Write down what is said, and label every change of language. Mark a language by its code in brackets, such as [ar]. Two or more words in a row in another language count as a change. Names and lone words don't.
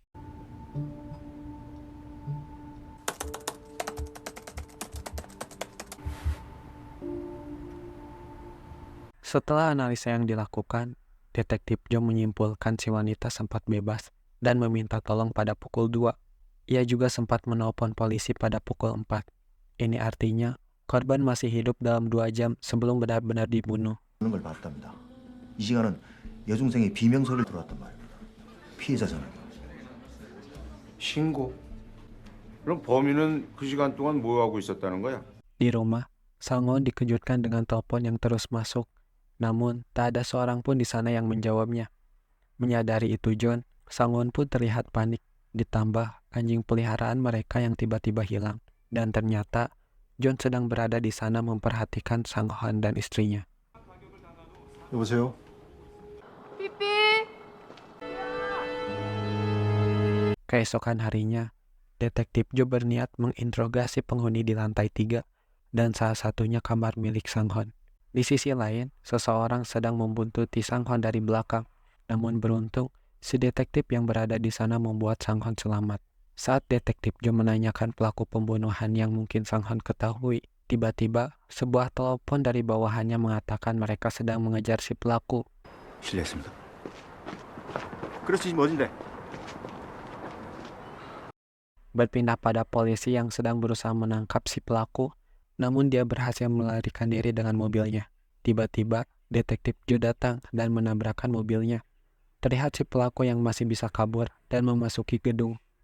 [id] Setelah analisa yang dilakukan, detektif Jo menyimpulkan si wanita sempat bebas dan meminta tolong pada pukul 2. Ia juga sempat menelpon polisi pada pukul 4. Ini artinya, korban masih hidup dalam 2 jam sebelum benar-benar dibunuh. [ko] 걸 봤답니다. 이 시간은 여중생이 비명소리를 들어왔단 말입니다. 피해자 전화기. 신고? 그럼 범인은 그 시간 동안 뭐 하고 있었다는 거야? [id] Di rumah, Sang Hon dikejutkan dengan telepon yang terus masuk. Namun, tak ada seorang pun di sana yang menjawabnya. Menyadari itu John, Sang Hon pun terlihat panik. Ditambah anjing peliharaan mereka yang tiba-tiba hilang. Dan ternyata, John sedang berada di sana memperhatikan Sang Hon dan istrinya. [ko] 여보세요? 삐삐. [id] Keesokan harinya, detektif Jo berniat menginterogasi penghuni di lantai 3 dan salah satunya kamar milik Sang Hon. Di sisi lain, seseorang sedang membuntuti Sang Hon dari belakang. Namun beruntung, si detektif yang berada di sana membuat Sang Hon selamat. Saat detektif Jo menanyakan pelaku pembunuhan yang mungkin Sang Hon ketahui, tiba-tiba sebuah telepon dari bawahannya mengatakan mereka sedang mengejar si pelaku. [ko] 실례했습니다. 그래서 지금 어딘데? [id] Berpindah pada polisi yang sedang berusaha menangkap si pelaku, namun dia berhasil melarikan diri dengan mobilnya. Tiba-tiba, detektif Jo datang dan menabrakkan mobilnya. Terlihat si pelaku yang masih bisa kabur dan memasuki gedung.